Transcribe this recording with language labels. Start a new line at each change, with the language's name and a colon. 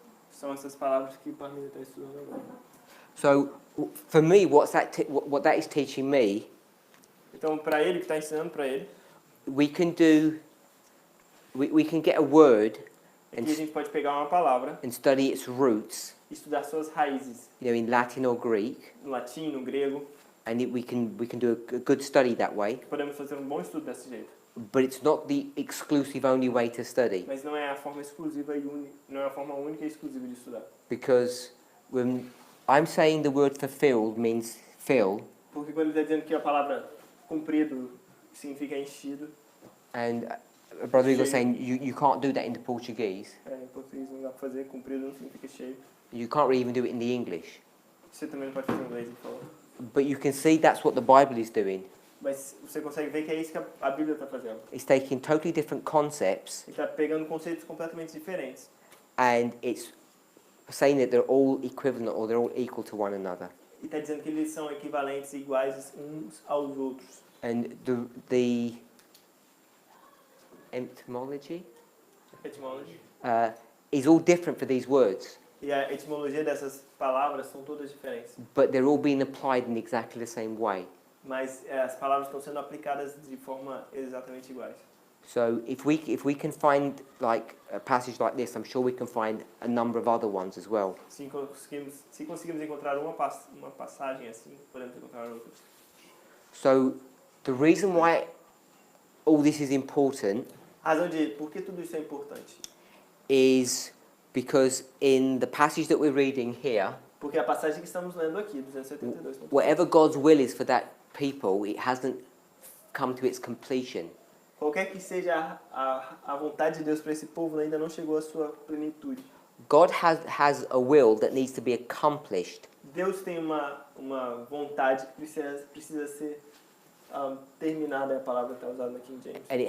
Portuguese: são essas palavras que o Parminder está estudando agora.
English: So, for me, what that is teaching me,
Portuguese: Então, para ele, que está ensinando para ele,
English: we can get a word
Portuguese: aqui a gente pode pegar uma palavra
English: and study its roots,
Portuguese: e estudar suas raízes,
English: in Latin or Greek,
Portuguese: no latim, no grego.
English: and we can do a good study that way.
Portuguese: Podemos fazer um bom estudo desse jeito.
English: But it's not the exclusive only way to study,
Portuguese: Mas não é a forma exclusiva e não é a forma única e exclusiva de estudar.
English: because when I'm saying the word fulfilled means fill,
Portuguese: Porque quando ele está dizendo que a palavra cumprido significa enchido,
English: and Brother Igor saying you can't do that in the Portuguese.
Portuguese: em português não dá para fazer, cumprido não significa cheio.
English: You can't really even do it in the English.
Portuguese: Você também não pode fazer em inglês, ele falou.
English: But you can see that's what the Bible is doing.
Portuguese: Mas você consegue ver que é isso que a Bíblia está fazendo.
English: It's taking totally different concepts
Portuguese: Ele está pegando conceitos completamente diferentes.
English: and it's saying that they're all equivalent or they're all equal to one another.
Portuguese: E está dizendo que eles são equivalentes e iguais uns aos outros.
English: And the etymology
Portuguese: Etimologia.
English: is all different for these words,
Portuguese: E a etimologia dessas palavras são todas diferentes.
English: but they're all being applied in exactly the same way.
Portuguese: Mas as palavras estão sendo aplicadas de forma exatamente iguais.
English: So if we can find like a passage like this, I'm sure we can find a number of other ones as well.
Portuguese: Se conseguimos encontrar uma passagem assim, podemos encontrar outras.
English: So the reason why all this is important
Portuguese: A razão de por que tudo isso é importante?
English: is because in the passage that we're reading here,
Portuguese: Porque a passagem que estamos lendo aqui, 272.
English: whatever God's will is for that people, it hasn't come to its completion.
Portuguese: Qualquer que seja a vontade de Deus para esse povo, ainda não chegou à sua plenitude.
English: God has a will that needs to be accomplished.
Portuguese: Deus tem uma vontade que precisa ser terminada, é a palavra que está usada na King James.